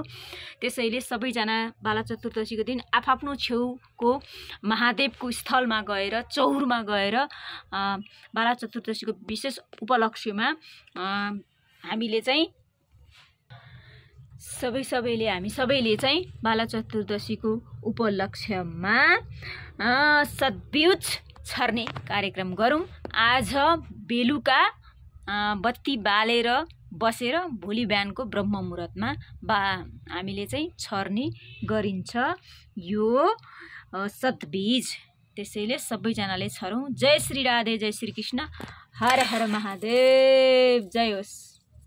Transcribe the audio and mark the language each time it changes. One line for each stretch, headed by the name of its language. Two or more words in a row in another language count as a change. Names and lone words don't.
Nepali: त्यसैले सबैजना बाला चतुर्दशीको दिन आफ्नो छेउको महादेवको स्थलमा गएर, चौरमा गएर बाला चतुर्दशीको विशेष उपलक्ष्यमा हामीले चाहिँ हामी सबैले चाहिँ बाला चतुर्दशीको उपलक्ष्यमा सद्ब्युज छर्ने कार्यक्रम गरौँ। आज बेलुका बत्ती बालेर बसेर भोलि बिहानको ब्रह्म मुहुर्तमा हामीले चाहिँ छर्ने गरिन्छ यो सद्बीज। त्यसैले सबैजनाले छरौँ। जय श्री राधे, जय श्री कृष्ण, हर हर महादेव, जय होस्।